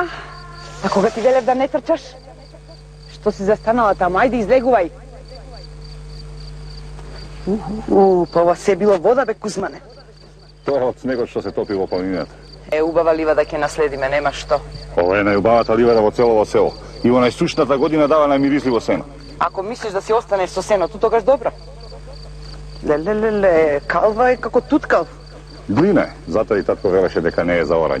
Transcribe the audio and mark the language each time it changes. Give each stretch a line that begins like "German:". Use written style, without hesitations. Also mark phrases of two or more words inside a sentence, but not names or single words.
Macedonian: A koga ti veleb da ne trčaš? Što si zastanala tamo? Ajde, izleguvaj. Pa ova sve je bilo voda, be Kuzmane. Тоа е од снегот што се топи во планината. Убава ливада ќе наследи ме, нема што. Ова е најубавата ливада во целово село. И во најсушната година дава најмирисливо сено. Ако мислиш да си останеш со сеното, тогаш добро. Лелелеле, калва е како туткал. Глина е, затоа и татко велеше дека не е за орање.